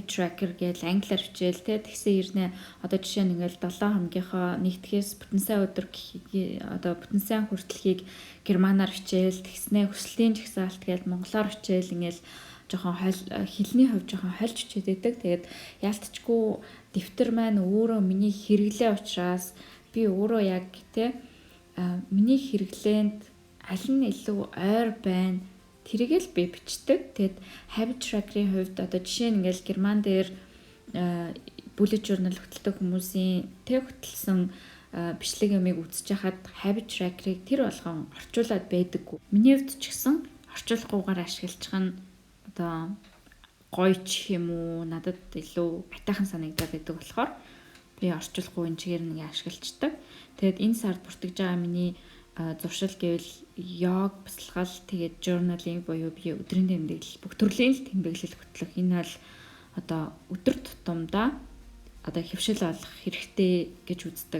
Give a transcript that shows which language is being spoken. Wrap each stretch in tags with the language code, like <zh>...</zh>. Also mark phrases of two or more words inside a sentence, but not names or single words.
<mn>tracker гэж англиар хичээл тэгсэн ирнэ одоо жишээ нь ингээл 7 хоногийнхоо нэгтгэхээс бүтэн сайн өдөр одоо бүтэн сайн хүртэлхийг германаар хичээл тэгснээ хүслийн жагсаалт гэж монголоор хичээл ингээл жоохон хэлний хувьд жоохон хольж хичээд байдаг. Тэгээд яалтчгүй дэвтэр маань өөрөө миний хэрэглээ учраас би өөрөө яг миний хэрэглээнд аль нь илүү ойр байна тэргээл би бичдэг. Тэгэд</mn> <en>habit tracker-</en> <mn>ийн хувьд одоо жишээ нь ингээл герман дээр</mn> <en>bullet journal</en> <mn>хөтэлдэг хүмүүсийн хөтэлсэн бичлэг юмыг үзэж хахад</mn> <en>habit tracker-</en> <mn>ыг тэр болгон орчуулад байдаггүй. Миний хувьд ч гэсэн орчуулахгүйгээр ашиглаж байгаа нь одоо гоё ч юм уу надад илүү атайхан санагдаад байдаг болохоор би орчуулахгүй энэ чигээр нэг ашиглаждаг. Тэгэд энэ сард бүртгэж байгаа миний зуршил гэвэл йог, бясалгал, тэгээд journaling буюу би өдрийн тэмдэглэл, бүх төрлийн тэмдэглэл хөтлөх энэ бол одоо өдөр тутамдаа одоо хөвшил олох хэрэгтэй гэж үздэг.</mn>